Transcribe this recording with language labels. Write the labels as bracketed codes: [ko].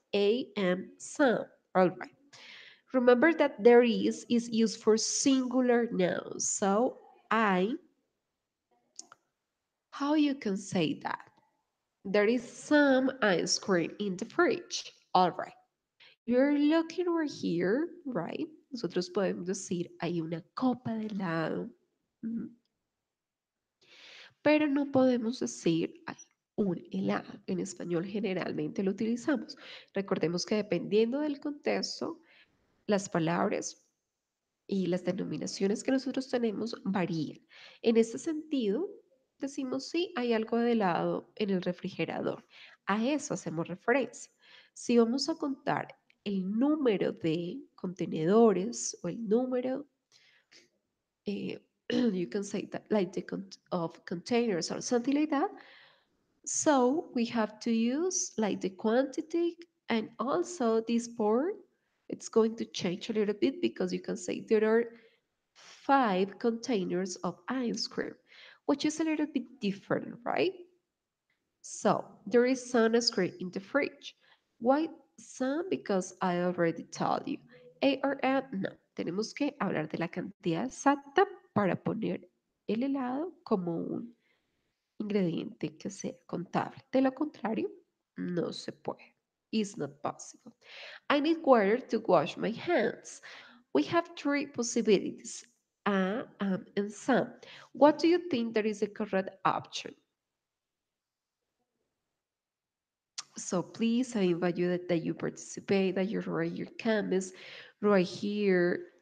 [en] A and some. All right. Remember that there is used for singular nouns. So I, how you can say that? There is some ice cream in the fridge. All right. If you're looking over here, right? [es] Nosotros podemos decir hay una copa de helado. Ujú. Pero no podemos decir hay un helado. En español generalmente lo utilizamos. Recordemos que dependiendo del contexto, las palabras y las denominaciones que nosotros tenemos varían. En este sentido, decimos sí, hay algo de helado en el refrigerador. A eso hacemos referencia. Si vamos a contar el número de contenedores o el número, [en] you can say that like the of containers or something like that. So we have to use like the quantity, and also this board. It's going to change a little bit because you can say there are 5 containers of ice cream, which is a little bit different, right? So there is some ice cream in the fridge. Why some? Because I already told you. A or M, no. [es] Tenemos que hablar de la cantidad exacta para poner el helado como un ingrediente que sea contable. De lo contrario, no se puede. [en] It's not possible. I need water to wash my hands. We have 3 possibilities, a, and some. What do you think that is the correct option? So please, I invite you that you participate, that you write your comments right here.